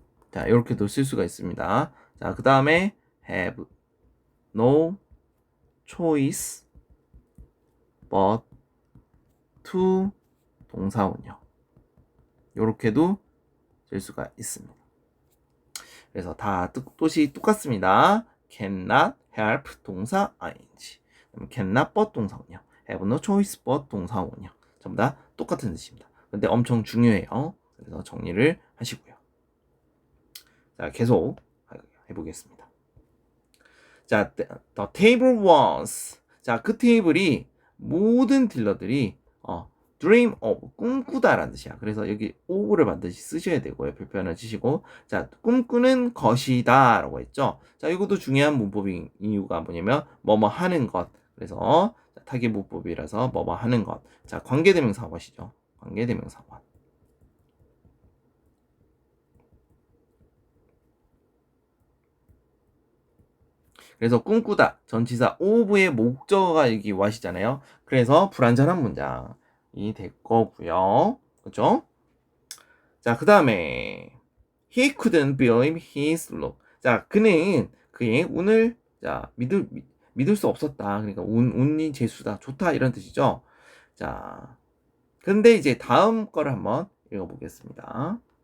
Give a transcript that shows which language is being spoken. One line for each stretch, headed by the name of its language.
Korean: 자, 이렇게도 쓸 수가 있습니다. 자, 그 다음에
English: have no choice but to
Korean: 동사 원형. 요렇게도 쓸 수가 있습니다. 그래서 다 뜻이 똑같습니다.
English: cannot help 동사 ing. cannot but
Korean: 동사 원형.
English: have no choice but
Korean: 동사 원형. 전부 다 똑같은 뜻입니다. 근데 엄청 중요해요. 그래서 정리를 하시고요. 자, 계속 해보겠습니다. 자,
English: the table was.
Korean: 자, 그 테이블이 모든 딜러들이
English: dream of,
Korean: 꿈꾸다라는 뜻이야. 그래서 여기 of를 반드시 쓰셔야 되고요. 별표하나 치시고. 자, 꿈꾸는 것이다 라고 했죠. 자, 이것도 중요한 문법인 이유가 뭐냐면 뭐뭐 하는 것. 그래서 타겟 문법이라서 뭐뭐 하는 것. 자, 관계대명사 것이죠. 관계대명사 것. 그래서 꿈꾸다 전치사 of의 목적어가 여기 what이잖아요. 그래서 불완전한 문장이 될 거고요. 그렇죠? 자, 그 다음에
English: he couldn't believe his luck.
Korean: 자, 그는 그의 운을 자 믿을 수 없었다. 그러니까 운이 재수다, 좋다 이런 뜻이죠. 자, 근데 이제 다음 거를 한번 읽어보겠습니다.